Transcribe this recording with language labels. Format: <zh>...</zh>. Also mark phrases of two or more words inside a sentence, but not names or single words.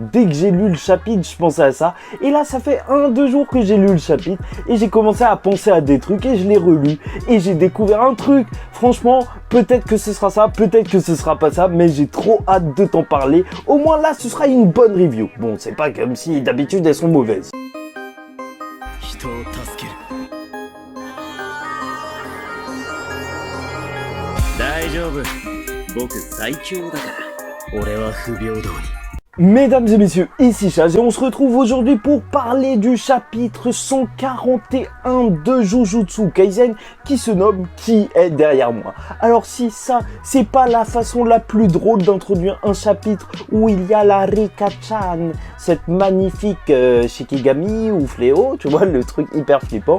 <fr>Dès que j'ai lu le chapitre, je pensais à ça. Et là, ça fait 1-2 jours que j'ai lu le chapitre et j'ai commencé à penser à des trucs et je l'ai relu. Et j'ai découvert un truc. Franchement, peut-être que ce sera ça, peut-être que ce sera pas ça, mais j'ai trop hâte de t'en parler. Au moins là, ce sera une bonne review. Bon, c'est pas comme si d'habitude elles sont mauvaises.</fr> <ja>大丈夫。僕最強だから。俺は不平等に。</ja> <fr>Mesdames et messieurs, ici Chaz et on se retrouve aujourd'hui pour parler du chapitre 141 de Jujutsu Kaisen qui se nomme Qui est derrière moi. Alors si ça, c'est pas la façon la plus drôle d'introduire un chapitre où il y a la Rika-chan, cette magnifique Shikigami ou fléau, tu vois, le truc hyper flippant.</fr>